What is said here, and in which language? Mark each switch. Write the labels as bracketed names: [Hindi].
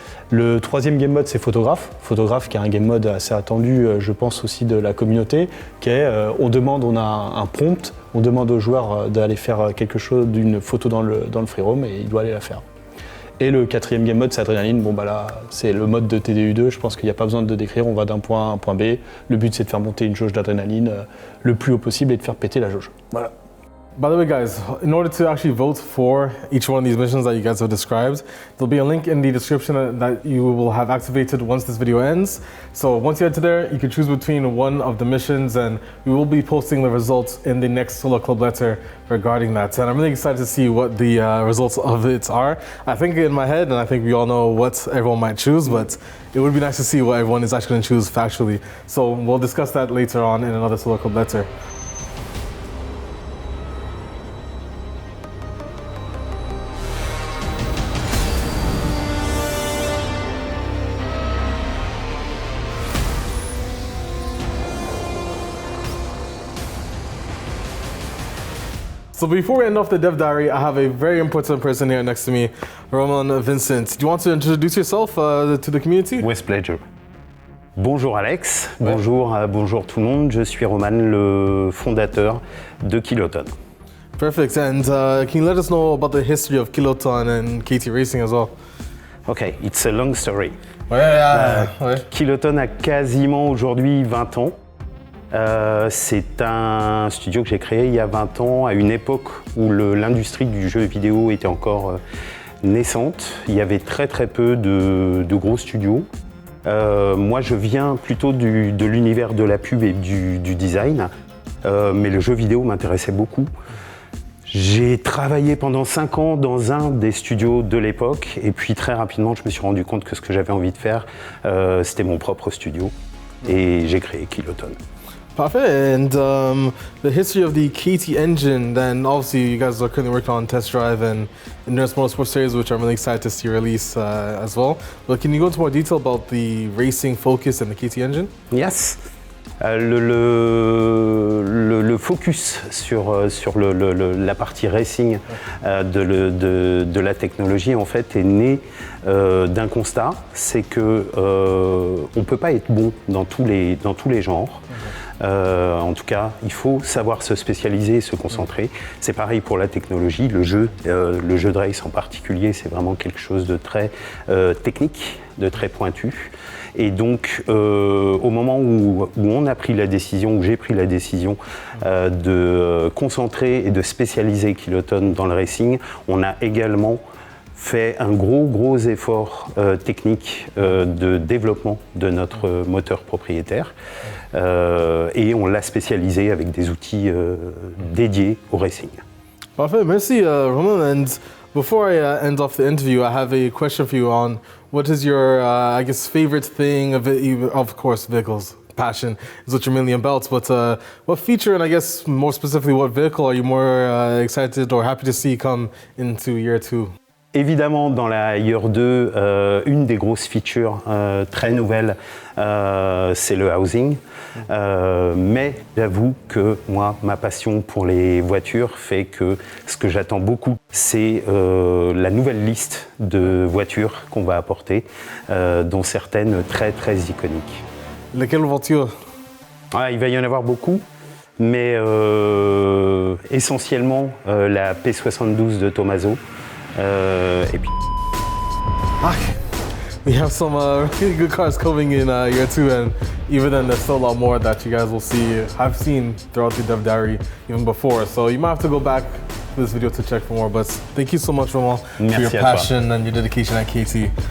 [French] Le troisième game mode, c'est photographe. Photographe qui est un game mode assez attendu, je pense aussi de la communauté, qui est, on a un prompt, on demande au joueur d'aller faire quelque chose, d'une photo dans le free roam et il doit aller la faire. Et le quatrième game mode, c'est adrénaline. Bon, là, c'est le mode de TDU2. Je pense qu'il n'y a pas besoin de décrire. On va d'un point A à un point B. Le but, c'est de faire monter une jauge d'adrénaline le plus haut possible et de faire péter la jauge. Voilà. [English] By the way, guys, in order to actually vote for each one of these missions that you guys have described, there'll be a link in the description that you will have activated once this video ends. So once you head to there, you can choose between one of the missions, and we will be posting the results in the next Solo Club letter regarding that. And I'm really excited to see what the results of it are. I think in my head, and I think we all know what everyone might choose, but it would be nice to see what everyone is actually going to choose factually. So we'll discuss that later on in another Solo Club letter. So before we end off the dev diary, I have a very important person here next to me, Roman Vincent. Do you want to introduce yourself to the community? With pleasure. [French] Bonjour Alex, bonjour tout le monde, je suis Roman, le fondateur de Kiloton. [English] Perfect, and can you let us know about the history of Kiloton and KT Racing as well? Okay, it's a long story. [French] Ouais. Kiloton a quasiment aujourd'hui 20 ans. C'est un studio que j'ai créé il y a 20 ans, à une époque où l'industrie du jeu vidéo était encore naissante. Il y avait très peu de gros studios. Moi, je viens plutôt de l'univers de la pub et du design, mais le jeu vidéo m'intéressait beaucoup. J'ai travaillé pendant 5 ans dans un des studios de l'époque, et puis très rapidement, je me suis rendu compte que ce que j'avais envie de faire, c'était mon propre studio, et j'ai créé Kiloton. [English] Perfect, and the history of the KT engine, then obviously you guys are currently working on Test Drive and Endurance Motorsport Series, which I'm really excited to see release as well. But can you go into more detail about the racing focus and the KT engine? Yes. [French] Le focus sur la partie racing de la technologie en fait est né d'un constat, c'est que on peut pas être bon dans tous les genres. En tout cas, il faut savoir se spécialiser et se concentrer. C'est pareil pour la technologie, le jeu de race en particulier, c'est vraiment quelque chose de très technique. de très pointu. Et donc, au moment où on a pris la décision, où j'ai pris la décision de concentrer et de spécialiser Kiloton dans le racing, on a également fait un gros effort technique de développement de notre moteur propriétaire et on l'a spécialisé avec des outils dédiés au racing. Parfait, merci Roman. [English] And before I end off the interview, I have a question for you on what is your, I guess, favorite thing of course, vehicles. Passion is what you're mainly about, but what feature and I guess more specifically what vehicle are you more excited or happy to see come into year 2? [French] Évidemment, dans la Year 2, une des grosses features très nouvelles, c'est le housing. Mais j'avoue que moi, ma passion pour les voitures fait que ce que j'attends beaucoup, c'est la nouvelle liste de voitures qu'on va apporter, dont certaines très iconiques. Lesquelles voitures? Il va y en avoir beaucoup, mais essentiellement la P72 de Tommaso. Et puis... [English] We have some really good cars coming in year 2, and even then there's still a lot more that you guys will see. I've seen throughout the Dev Diary even before, so you might have to go back to this video to check for more. But thank you so much, Roman, for your passion and your dedication at KT.